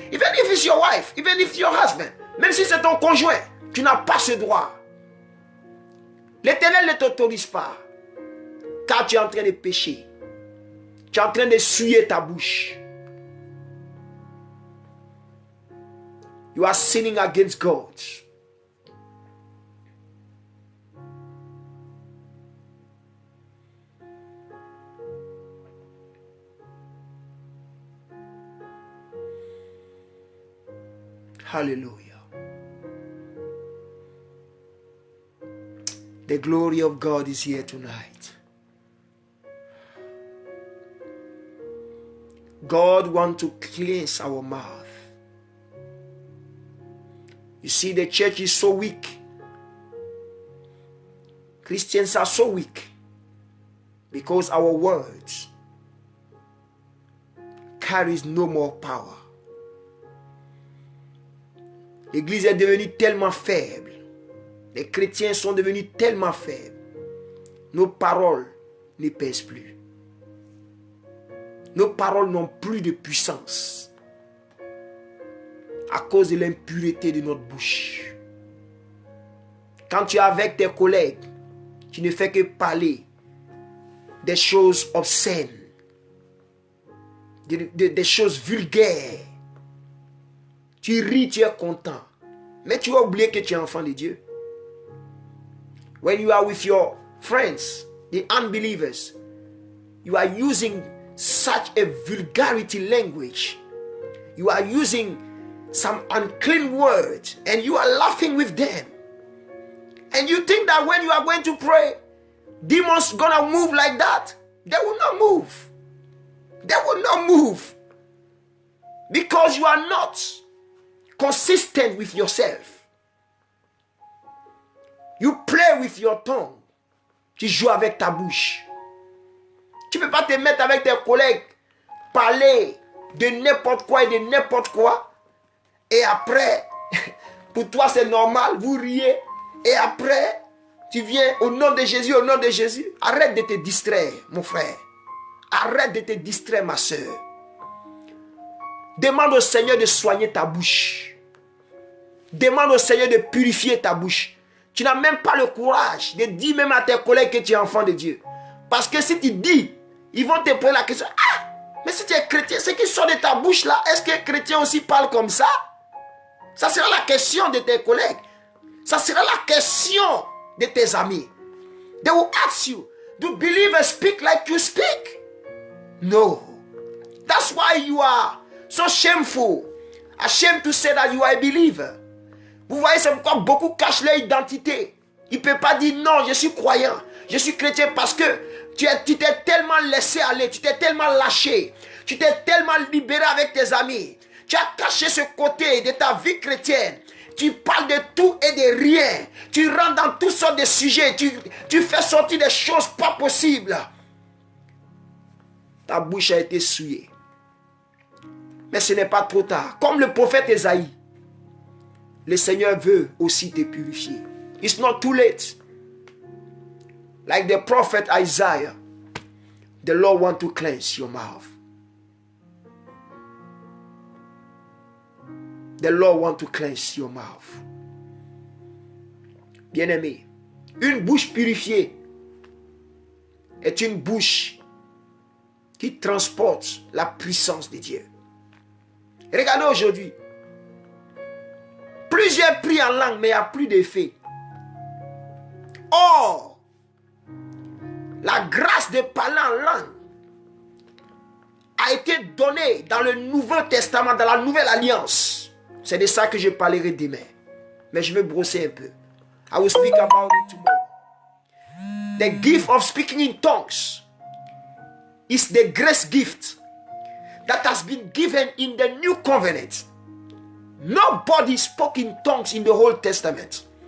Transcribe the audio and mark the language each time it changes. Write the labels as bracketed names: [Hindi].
[English] Even if it's your wife, even if it's your husband, [French] même si c'est ton conjoint, tu n'as pas ce droit. L'Éternel ne t'autorise pas, car tu es en train de pécher. Tu es en train de souiller ta bouche. [English] You are sinning against God. Hallelujah. The glory of God is here tonight. God wants to cleanse our mouth. You see, the church is so weak. Christians are so weak because our words carries no more power. [French] L'Église est devenue tellement faible. Les chrétiens sont devenus tellement faibles. Nos paroles ne pèsent plus. Nos paroles n'ont plus de puissance à cause de l'impureté de notre bouche. Quand tu es avec tes collègues, tu ne fais que parler des choses obscènes, des choses vulgaires. Tu ris, tu es content. Mais tu as oublié que tu es enfant de Dieu. [English] When you are with your friends, the unbelievers, you are using such a vulgarity language. You are using some unclean words and you are laughing with them. And you think that when you are going to pray, demons gonna move like that. They will not move. They will not move. Because you are not consistent with yourself. You play with your tongue. [French] Tu joues avec ta bouche. Tu ne peux pas te mettre avec tes collègues, parler de n'importe quoi et de n'importe quoi. Et après, pour toi c'est normal, vous riez. Et après, tu viens au nom de Jésus, au nom de Jésus. Arrête de te distraire, mon frère. Arrête de te distraire, ma soeur. Demande au Seigneur de soigner ta bouche. Demande au Seigneur de purifier ta bouche. Tu n'as même pas le courage de dire même à tes collègues que tu es enfant de Dieu. Parce que si tu dis, ils vont te poser la question. Ah, mais si tu es chrétien, ce qui sort de ta bouche là, est-ce qu'un chrétien aussi parle comme ça? Ça sera la question de tes collègues. Ça sera la question de tes amis. [English] They will ask you, do believers speak like you speak? No. That's why you are so shameful. Ashamed to say that you are a believer. [French] Vous voyez, c'est pourquoi beaucoup cachent leur identité. Ils ne peuvent pas dire non, je suis croyant, je suis chrétien parce que tu t'es tellement laissé aller, tu t'es tellement lâché, tu t'es tellement libéré avec tes amis. Tu as caché ce côté de ta vie chrétienne. Tu parles de tout et de rien. Tu rentres dans toutes sortes de sujets. Tu fais sortir des choses pas possibles. Ta bouche a été souillée. Mais ce n'est pas trop tard. Comme le prophète Esaïe, le Seigneur veut aussi te purifier. [English] It's not too late. Like the prophet Isaiah, the Lord wants to cleanse your mouth. The Lord wants to cleanse your mouth. [French] Bien-aimé, une bouche purifiée est une bouche qui transporte la puissance de Dieu. Regardez aujourd'hui, plusieurs prient en langue, mais il n'y a plus d'effet. Or, la grâce de parler en langue a été donnée dans le Nouveau Testament, dans la Nouvelle Alliance. C'est de ça que je parlerai demain. Mais je vais brosser un peu. [English] I will speak about it tomorrow. The gift of speaking in tongues is the grace gift that has been given in the New Covenant. Nobody spoke in tongues in the Old Testament.